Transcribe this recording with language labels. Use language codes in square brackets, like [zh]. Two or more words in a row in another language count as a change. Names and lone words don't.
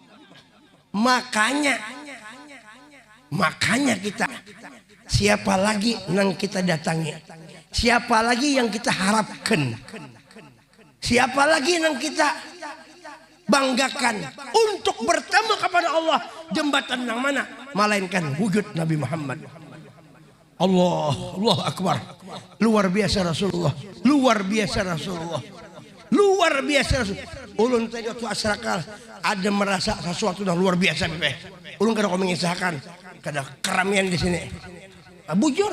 [id] Makanya kita siapa lagi yang kita datangi, siapa lagi yang kita harapkan, siapa lagi yang kita banggakan untuk bertemu kepada Allah, jembatan yang mana melainkan wujud Nabi Muhammad. [ar] الله أكبر. [id] Luar biasa Rasulullah. Luar biasa Rasulullah. Luar biasa Rasulullah. Ulun tadi waktu asrakal ada merasa sesuatu yang luar biasa. [bjn] Ulun kada kau mengisahkan. Kada keramian di sini. Bujur.